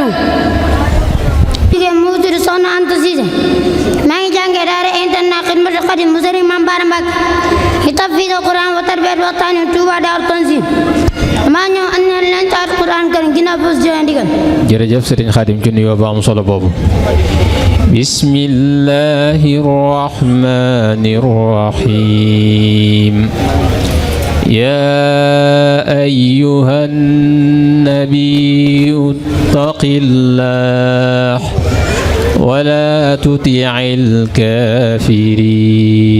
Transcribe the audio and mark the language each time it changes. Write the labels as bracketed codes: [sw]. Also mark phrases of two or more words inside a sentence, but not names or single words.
[wo] jigéen mu tudd Soxna Anta Cissé maa ngi jàngee daara internat Xidmatul Xadim mu Serigne Mame Bara Mbacke ci [ar] تفسير القرآن وتربية [wo] waxtaani Touba Daaru Tanzil maa ñëw andi leen ci [ar] القرآن الكريم [wo] ginnaaw bés joxe ndigal. Jërëjëf Serigne Khadim ci nuyoo ba am solo boobu. [ar] بسم الله الرحمن الرحيم. يا أيها النبي اتق الله ولا تطع الكافرين.